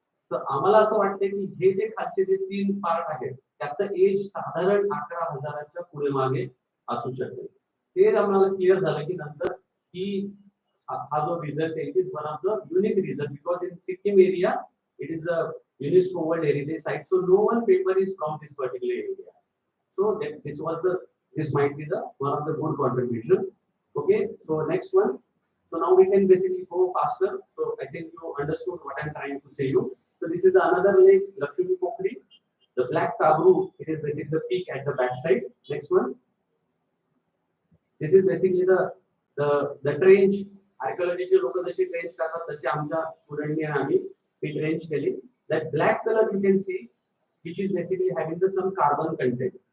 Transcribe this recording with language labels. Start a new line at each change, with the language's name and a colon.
Marathi: तर आम्हाला असं वाटतं की हे जे खालचे जे 3 पार्ट आहेत त्याचं एज साधारण 11,000च्या पुढे मागे असू शकेल. ते आम्हाला क्लिअर झालं की नंतर की हा जो रिझल्ट आहे
English: Is one of the unique result because in Sikkim area it is a UNESCO World Heritage Site, so no one paper is from this particular area. So that this might be the one of the good contribution. Okay, so next one. So now we can basically go faster. So I think you understood what I'm trying to say you. So this is another lake, Lakshmi Pokri. The black taboo, it is basically the peak at the back side. Next one. This is basically the trench.
Marathi: Archaeology लोक जशी trench करतात तशी आमच्या स्टुडंटनी आणि आम्ही ती trench केली.
English: That black color you can see, which is basically having some carbon content.